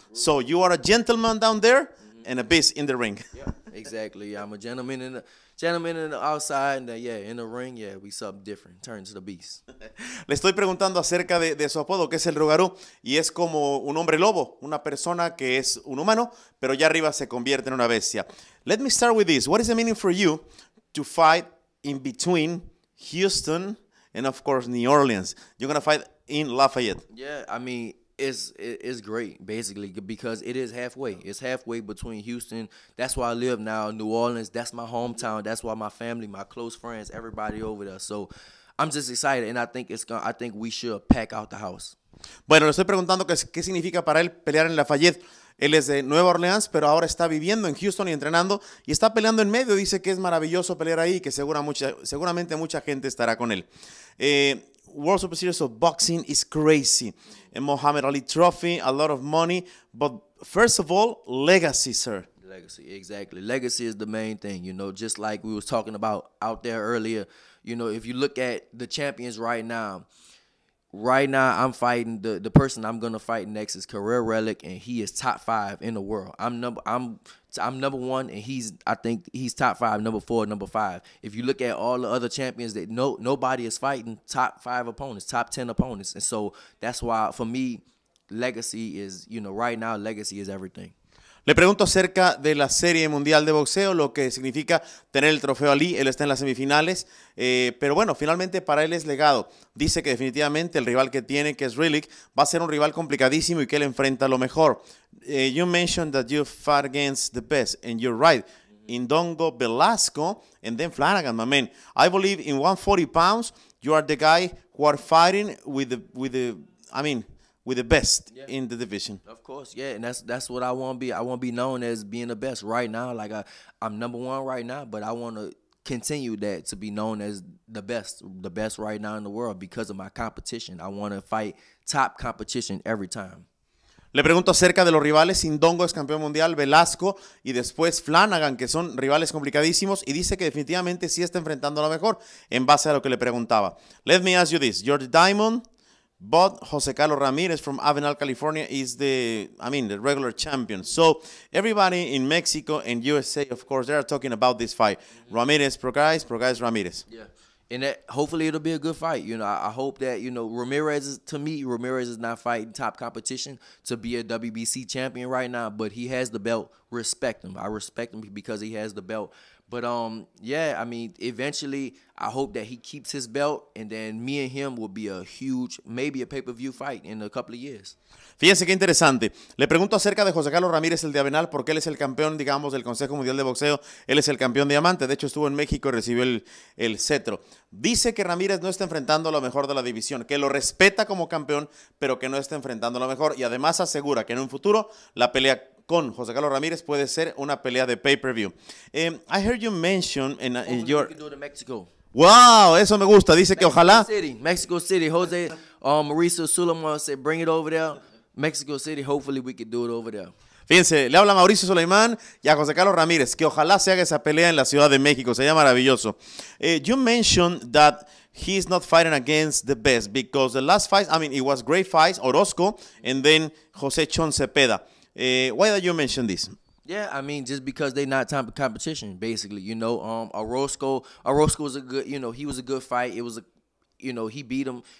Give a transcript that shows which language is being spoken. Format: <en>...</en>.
<en>So you are a gentleman down there and a beast in the ring. Yeah, exactly. I'm a gentleman in the outside, and in the ring, we something different. Turn to the beast.</en> <es>Le estoy preguntando acerca de su apodo, que es el Rugaru, y es como un hombre lobo, una persona que es un humano, pero ya arriba se convierte en una bestia.</es> <en>Let me start with this. What is the meaning for you to fight in between Houston and, of course, New Orleans? You're going to fight in Lafayette. Yeah, I mean, it's great, basically, because it is halfway. It's halfway between Houston. That's where I live now. New Orleans, that's my hometown. That's why my family, my close friends, everybody over there. So I'm just excited, and I think we should pack out the house.</en> <es>Bueno, le estoy preguntando qué significa para él pelear en Lafayette. Él es de Nueva Orleans, pero ahora está viviendo en Houston y entrenando, y está peleando en medio. Dice que es maravilloso pelear ahí y que seguramente mucha gente estará con él.</es> <en>World Super Series of Boxing is crazy. A Muhammad Ali trophy, a lot of money. But first of all, legacy, sir. Legacy, exactly. Legacy is the main thing, just like we was talking about out there earlier. If you look at the champions right now, I'm fighting the person I'm gonna fight next is Career Relic, and he is top 5 in the world. I'm number 1, and I think he's top 5, number 4, number 5. If you look at all the other champions that nobody is fighting top 5 opponents, top 10 opponents, and so that's why for me, legacy is right now legacy is everything.</en> <es>Le pregunto acerca de la Serie Mundial de Boxeo, lo que significa tener el trofeo Ali. Él está en las semifinales, pero bueno, finalmente para él es legado. Dice que definitivamente el rival que tiene, que es Relic, va a ser un rival complicadísimo y que él enfrenta a lo mejor.</es> <en>You mentioned that you fought against the best, and you're right. Indongo, Velasco, and then Flanagan, my man. I believe in 140 pounds, you are the guy who are fighting with the best in the division. Of course, yeah, and that's what I want to be. I want to be known as being the best right now. Like I'm number 1 right now, but I want to continue that to be known as the best right now in the world because of my competition. I want to fight top competition every time.</en> <es>Le pregunto acerca de los rivales. Indongo es campeón mundial, Velasco y después Flanagan, que son rivales complicadísimos, y dice que definitivamente sí está enfrentando a lo mejor en base a lo que le preguntaba.</es> <en>Let me ask you this. You're the diamond, but José Carlos Ramírez from Avenal, California is the regular champion. So everybody in Mexico and USA, of course, they are talking about this fight. Ramírez, Prograis, Ramírez. Yeah. And hopefully it'll be a good fight. I hope that, Ramírez is not fighting top competition to be a WBC champion right now, but he has the belt. Respect him. I respect him because he has the belt. But, eventually I hope that he keeps his belt, and then me and him will be maybe a pay-per-view fight in a couple of years.</en> <es>Fíjense qué interesante. Le pregunto acerca de José Carlos Ramírez, el de Avenal, porque él es el campeón, digamos, del Consejo Mundial de Boxeo. Él es el campeón diamante. De hecho, estuvo en México y recibió el cetro. Dice que Ramírez no está enfrentando a lo mejor de la división, que lo respeta como campeón, pero que no está enfrentando a lo mejor. Y además asegura que en un futuro la pelea con José Carlos Ramírez puede ser una pelea de pay-per-view.</es> <en>I heard you mention in your... Mexico.</en> <es>Wow, eso me gusta. Dice que ojalá...</es> <en>Mexico City. Jose Mauricio Suleiman said, bring it over there. Mexico City, hopefully we could do it over there.</en> <es>Fíjense, le habla Mauricio Suleimán y a José Carlos Ramírez, que ojalá se haga esa pelea en la Ciudad de México. Sería maravilloso.</es> <en>You mentioned that he's not fighting against the best because the last fight, it was great fights, Orozco and then José Chon Cepeda. Why did you mention this? Yeah, just because they not time for competition, basically. Orozco was a good, he was a good fight. It was he beat him.</en>